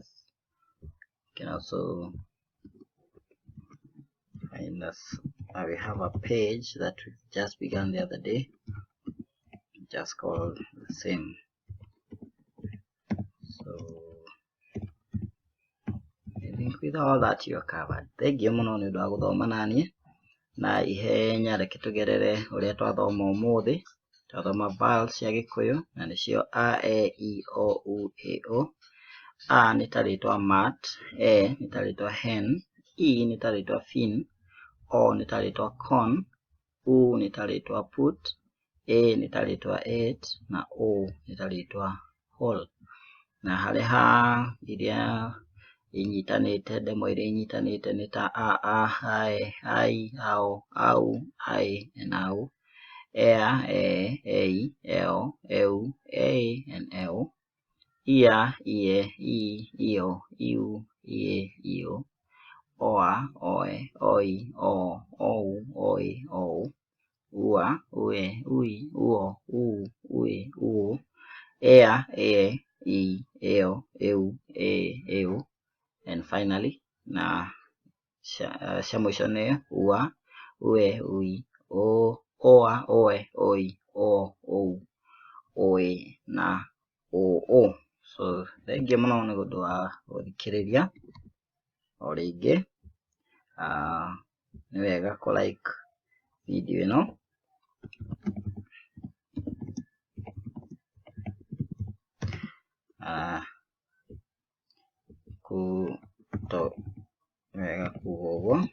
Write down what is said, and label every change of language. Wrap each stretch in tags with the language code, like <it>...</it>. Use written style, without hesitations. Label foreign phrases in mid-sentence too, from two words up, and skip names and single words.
<en>You can also find us. We have a page that we just began the other day, just called the same. So I think with all that you're covered. Thank you</en> <ki>muno ni ndu guthoma nani na ihenya reke tugerere uria twathoma umuthi. Twathoma vowels cia Gikuyu na nicio a, e, i, o, u, e, o. A nĩ ta rĩtwa mat, e nĩ ta rĩtwa hen, i nĩ ta rĩtwa fin, o nĩ ta rĩtwa con, u nĩ ta rĩtwa put, e nĩ ta rĩtwa et, na o nĩ ta rĩtwa hole. Na harĩ ha iria inyitanĩte, ndemwa iria inyitanĩte nĩ ta a, ai, ao, au, ai, and au, ea, e, ei, eo, eu, e, and eu, ia, ie, i, io, iu, ie, io, oa, oe, oi, o, ou, oi, ou, ua, ue, ui, uo, ue, uo, ea, e, I, eo, eu, e,</ki> <en>eu, and finally,</en> <ki>na cia mwisho nĩ ua, ue, ui, o, oa, oe, oi, o, ou, oe, na o. So thengiũ mũno nĩ ũndũ wa gũthikĩrĩria. O rĩngĩ nĩ wega kũ like video ĩno, ku nĩ wega kuuga ũguo.</ki>